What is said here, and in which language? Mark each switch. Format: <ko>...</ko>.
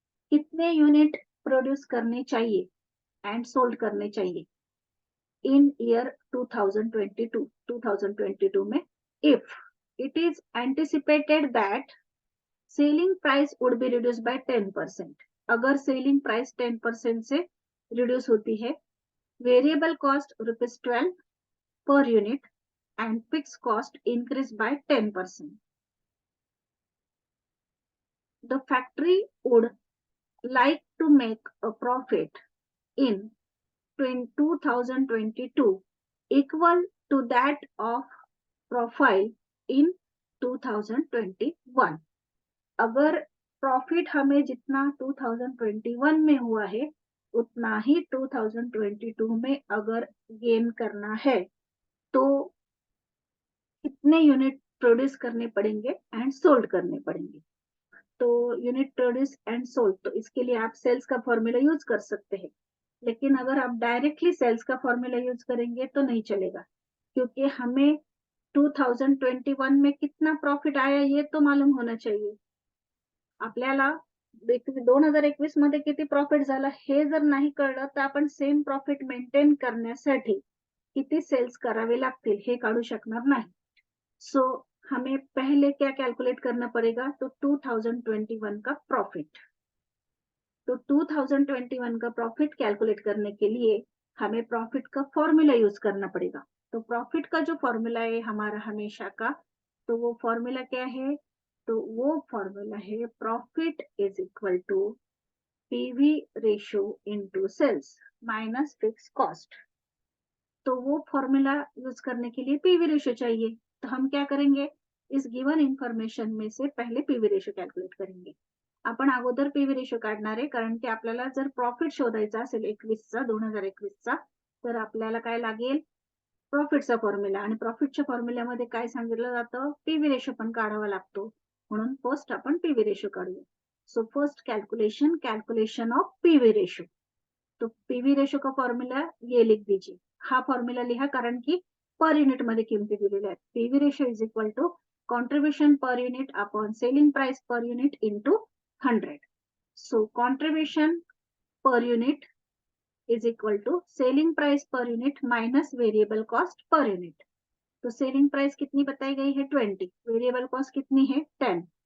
<hi>कितने unit produce करने चाहिए एंड सोल्ड करने चाहिए इन ईयर 2022 में,</hi> <en>If it is anticipated that selling price would be reduce by 10%.</en> <hi>अगर सेलिंग प्राइस 10% से रिड्यूस होती है, variable cost ₹12</hi> <en>per unit and fixed cost increase by 10%. The factory would like to make a profit in 2022 equal to that of profile in 2021।</en> <hi>अगर profit हमें जितना 2021 में हुआ है उतना ही 2022 में अगर गेन करना है तो कितने यूनिट प्रोड्यूस करने पड़ेंगे एंड सोल्ड करने पड़ेंगे। तो यूनिट प्रोड्यूस एंड सोल्ड, तो इसके लिए आप सेल्स का फॉर्मूला यूज कर सकते हैं, लेकिन अगर आप डायरेक्टली सेल्स का फॉर्मूला यूज करेंगे तो नहीं चलेगा, क्योंकि हमें 2021 में कितना प्रॉफिट आया ये तो मालूम होना चाहिए</hi> <mr>आपल्याला। 2021 मध्ये किती प्रॉफिट झाला हे जर नाही कळलं तर आपण सेम प्रॉफिट मेंटेन करण्यासाठी किती सेल्स करावे लागतील हे काढू शकणार नाही।</mr> <hi>सो हमें पहले क्या कैलकुलेट करना पड़ेगा, तो 2021 का प्रॉफिट। तो 2021 का प्रॉफिट कैलकुलेट करने के लिए हमें प्रॉफिट का फॉर्मूला यूज करना पड़ेगा। तो प्रॉफिट का जो फॉर्मूला है हमारा हमेशा का, तो वो फॉर्मूला क्या है, तो वो फॉर्मूला है profit is equal to PV ratio into sales minus fix cost. तो वो फॉर्मूला यूज करने के लिए पीवी रेशियो चाहिए। तो हम क्या करेंगे, इस गिवन इन्फॉर्मेशन में से पहले पीवी रेशियो कॅल्क्युलेट करेंगे।</hi> <mr>आपण अगोदर पीवी रेशियो काढणार आहे, कारण की आपल्याला जर प्रॉफिट शोधायचा असेल 2021चा तर आपल्याला काय लागेल, प्रॉफिटचा फॉर्म्युला, आणि प्रॉफिटच्या फॉर्म्युल्यामध्ये काय सांगितलं जातं, पीवी रेशियो पण काढावा लागतो। म्हणून फर्स्ट आपण पीवी रेशियो काढूया।</mr> <en>So first calculation of PV ratio.</en> <hi>तो पीवी रेशियो का फॉर्मूला ये लिख दीजिए।</hi> <mr>हा फॉर्मूला लिहा, कारण की पर युनिट मध्ये किमती दिलेल्या आहेत।</mr> <en>PV ratio is equal to contribution per unit upon selling price per unit into 100। So contribution per unit is equal to selling price per unit minus variable cost per unit.</en> <hi>तो selling price कितनी बताई गई है 20, variable cost कितनी है 10।</hi>